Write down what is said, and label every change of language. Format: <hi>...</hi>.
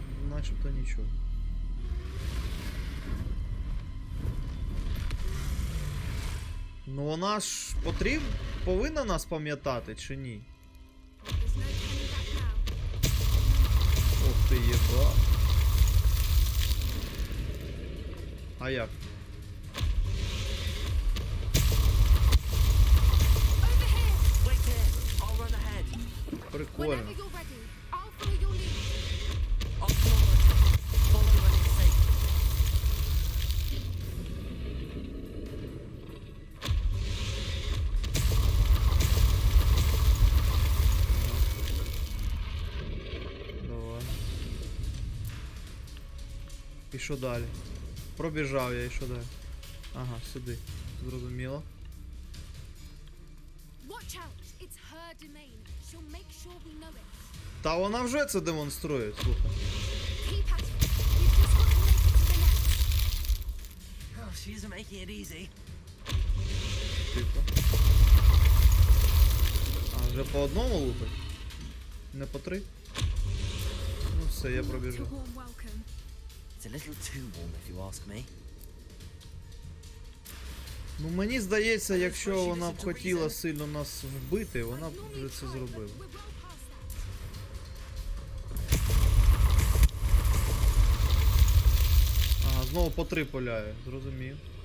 <uk>Начебто нічого. Ну вона ж повинна нас пам'ятати, чи ні?</uk> <en>There's no turning back now.</en> <uk>Ох ти єба. А як?</uk> <en>Over here! Wait here. I'll run ahead.</en> <uk>Прикольно.</uk> <en>Whenever you're ready, I'll follow your lead. I'll follow when it's safe.</en> <uk>Давай. І що далі? Пробіжав я, і що далі? Ага, сюди. Зрозуміло.</uk> <en>Watch out! It's her domain. She'll make sure we know it.</en> <uk>Та вона вже це демонструє, слухай.</uk> <en>Keep at it. You've just got to make it to the nest. Oh, she isn't making it easy.</en> <uk>Тихо. А, вже по одному лупить? Не по 3? Ну все, я</uk> <en>Not a</en> <uk>пробіжу.</uk> <en>warm welcome. It's a little too warm if you ask me.</en> <uk>Ну мені здається, якщо вона б хотіла сильно нас вбити, вона б вже це зробила.</uk> <en>We're well past that.</en> <uk>Ага, знову по 3 поляє, зрозумів.</uk>